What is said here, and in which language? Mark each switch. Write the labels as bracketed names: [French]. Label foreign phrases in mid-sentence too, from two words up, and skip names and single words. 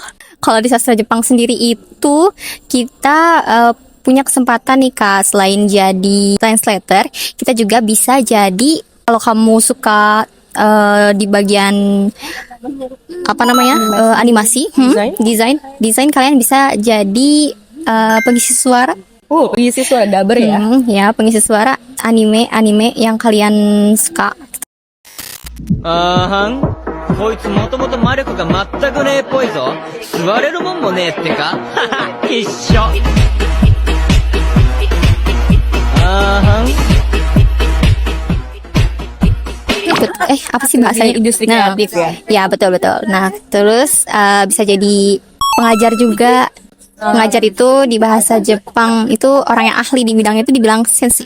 [Indonesian] Kalau di sastra Jepang sendiri itu kita punya kesempatan nih Kak, selain jadi translator, kita juga bisa jadi, kalau kamu suka di bagian apa namanya, animasi, desain, kalian bisa jadi pengisi suara. Pengisi suara dubber ya? Ya, pengisi suara anime yang kalian suka. [Japanese] こいつもともと魔力が全くねえっぽいぞ。座れるもんもねえってか。一緒。 [Indonesian] Apa sih bahasanya? Industri Nah, kreatif ya? Ya, betul. Nah, terus bisa jadi pengajar juga. Pengajar itu di bahasa Jepang itu orang yang ahli di bidang itu dibilang sensei.